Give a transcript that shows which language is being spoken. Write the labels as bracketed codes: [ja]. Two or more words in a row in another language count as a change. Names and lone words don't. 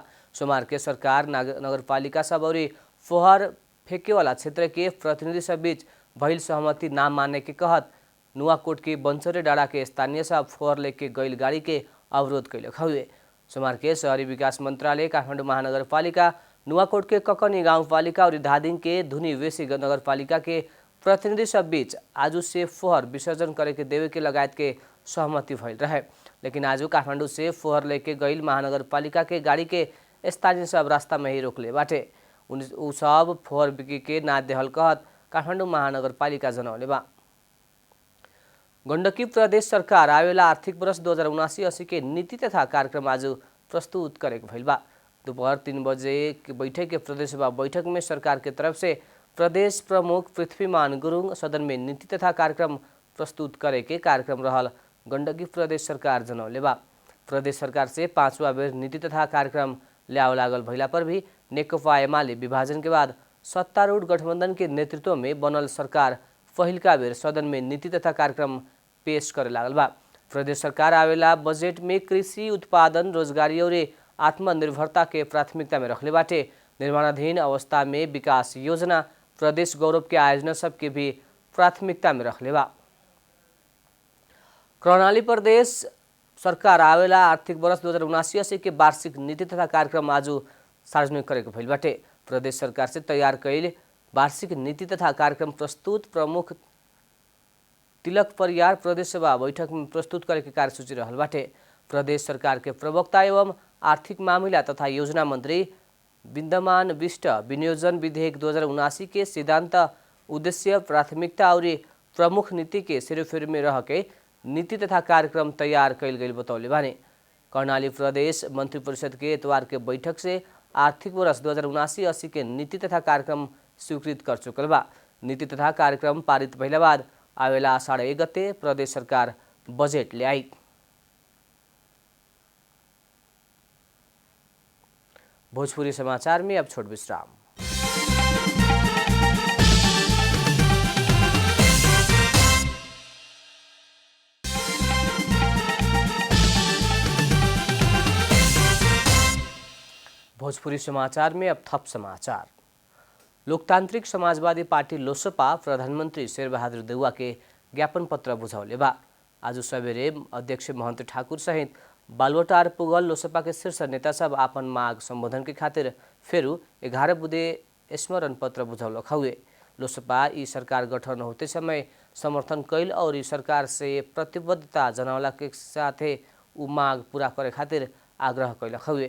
[bho] सोमवार के सरकार नगरपालिका सब और फोहर फेंके वाला क्षेत्र के प्रतिनिधि सब बीच भइल सहमति ना माने के कहत नुवाकोट के बंसरे डाँडा के स्थानीय सब फोहर लेके गई गाड़ी के अवरोध कैलक हुए। सोमवार के शहरी विकास मंत्रालय, काठमाडौँ महानगरपालिका, नुवाकोट के ककनी गाउँपालिका और धादिङ के धुनी वेसी नगरपालिका के प्रतिनिधि सब बीच आज से फोहर विसर्जन करे के देवे के लगायत के सहमति भइल रहे। लेकिन आज काठमाडौँ से फोहर लेके गई महानगरपालिका के गाड़ी के स्थानीय सब रास्ता में ही रोकले बाटे। उ सब फोहर बिक्री के ना देहल कहत काठमाडौँ महानगरपालिका जनौले बा। गण्डकी प्रदेश सरकार आवेला आर्थिक वर्ष 2079-80 के नीति तथा कार्यक्रम आज प्रस्तुत करे भइल बा। दोपहर 3 बजे की बैठक के प्रदेश सभा बैठक में सरकार के तरफ से प्रदेश प्रमुख पृथ्वीमान गुरुङ सदन में नीति तथा कार्यक्रम प्रस्तुत करे के कार्यक्रम रहल गण्डकी प्रदेश सरकार जनौले बा। प्रदेश सरकार से 5वां बेर नीति तथा कार्यक्रम ल्याव लागल भइला पर भी नेकपा एमाले विभाजन के बाद सत्तारूढ़ गठबंधन के नेतृत्व में बनल सरकार पहिलका बेर सदन में नीति तथा कार्यक्रम पेश करे लागल बा। प्रदेश सरकार आवेला बजेट में कृषि उत्पादन, रोजगारी और आत्मनिर्भरता के प्राथमिकता में रखले बाटे। निर्माणाधीन अवस्था में विकास योजना, प्रदेश गौरव के आयोजना सब के भी प्राथमिकता में रखले बा। कर्णाली प्रदेश सरकार आवेला आर्थिक वर्ष 2079-80 के वार्षिक नीति तथा कार्यक्रम आज सार्वजनिक करे के भइल बाटे। प्रदेश सरकार से तैयार कईल वार्षिक नीति तथा कार्यक्रम प्रस्तुत प्रमुख तिलक परियार प्रदेश सभा बैठक में प्रस्तुत करे के कार्यसूची रहल बाटे। प्रदेश सरकार के प्रवक्ता एवं आर्थिक मामला तथा योजना मंत्री विद्यमान विष्ट विनियोजन विधेयक 2079 के सिद्धांत, उद्देश्य, प्राथमिकता और प्रमुख नीति के सिरोफेर में रह के नीति तथा कार्यक्रम तैयार कैल गई बतौले बानी। कर्णाली प्रदेश मंत्री परिषद के इतवार के बैठक से आर्थिक वर्ष 2079-80 के नीति तथा कार्यक्रम स्वीकृत कर चुकल बा। नीति तथा कार्यक्रम पारित भइला बाद आवेला आषाढ़ 1 गते प्रदेश सरकार बजेट ले आई। भोजपुरी समाचार में अब छोट विश्राम। भोजपुरी समाचार में अब [ne] थप समाचार। [bho] लोकतांत्रिक समाजवादी पार्टी लोसपा प्रधानमंत्री शेरबहादुर देउवा के ज्ञापन पत्र बुझौले बा। आज सवेरे अध्यक्ष महंत ठाकुर सहित बालुवाटार पुगल लोसपा के शीर्ष नेता सब आपन माग संबोधन के खातिर फेरू 11 बुधे स्मरण पत्र बुझौलक हुए। लोसपा ई सरकार गठन होते समय समर्थन कैल और ई सरकार से प्रतिबद्धता जनावला के साथे उ माग पूरा करे खातिर आग्रह कैलक हुए।